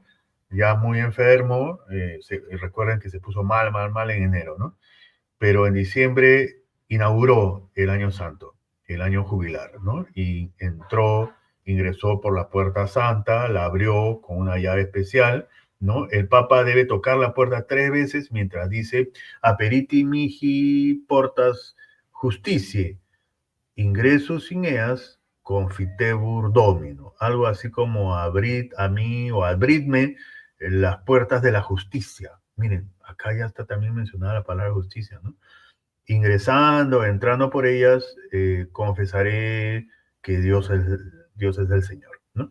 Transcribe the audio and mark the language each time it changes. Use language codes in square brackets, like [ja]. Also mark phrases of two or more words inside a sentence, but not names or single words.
[es] Ya muy enfermo, recuerden que se puso mal en enero, ¿no? Pero en diciembre inauguró el Año Santo, el año jubilar, ¿no? Y ingresó por la puerta santa, la abrió con una llave especial, ¿no? El Papa debe tocar la puerta 3 veces mientras dice [la] aperiti mihi portas justitiae, ingresus in eas confitebur domino, [es] algo así como abrid a mí o abridme las puertas de la justicia. Miren, acá ya está también mencionada la palabra justicia, ¿no? Ingresando, entrando por ellas, confesaré que Dios es el Señor, ¿no?